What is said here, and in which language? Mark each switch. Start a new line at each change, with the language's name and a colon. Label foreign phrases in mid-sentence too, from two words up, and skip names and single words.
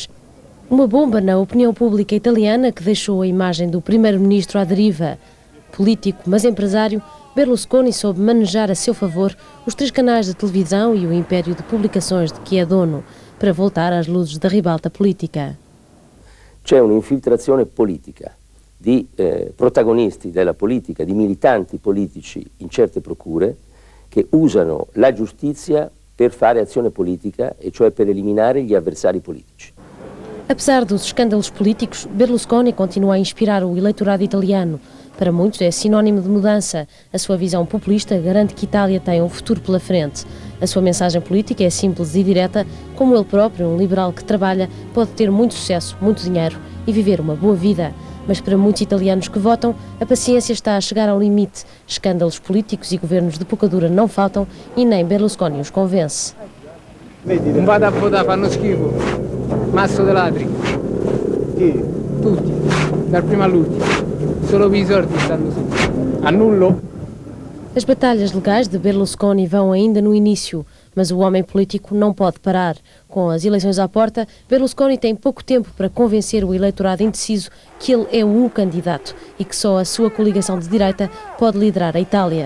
Portuguese: Uma bomba na opinião pública italiana que deixou a imagem do primeiro-ministro à deriva. Político, mas empresário, Berlusconi soube manejar a seu favor os 3 canais de televisão e o império de publicações de que é dono, para voltar às luzes da ribalta política.
Italian: C'è un'infiltrazione politica di protagonisti della politica, di militanti politici in certe procure che usano la giustizia per fare azione politica, e cioè per eliminare gli avversari politici.
Portuguese: Apesar dos escândalos políticos, Berlusconi continua a inspirar o eleitorado italiano. Para muitos é sinónimo de mudança. A sua visão populista garante que Itália tem um futuro pela frente. A sua mensagem política é simples e direta. Como ele próprio, um liberal que trabalha, pode ter muito sucesso, muito dinheiro e viver uma boa vida. Mas para muitos italianos que votam, a paciência está a chegar ao limite. Escândalos políticos e governos de poucadura não faltam e nem Berlusconi os convence.
Italian: Non vado a votare, fanno schifo. Masso de ladri. Chi? Tutti, dal primo all'ultimo. Solo per i sordi stanno su. Annullo.
Portuguese: As batalhas legais de Berlusconi vão ainda no início, mas o homem político não pode parar. Com as eleições à porta, Berlusconi tem pouco tempo para convencer o eleitorado indeciso que ele é o candidato e que só a sua coligação de direita pode liderar a Itália.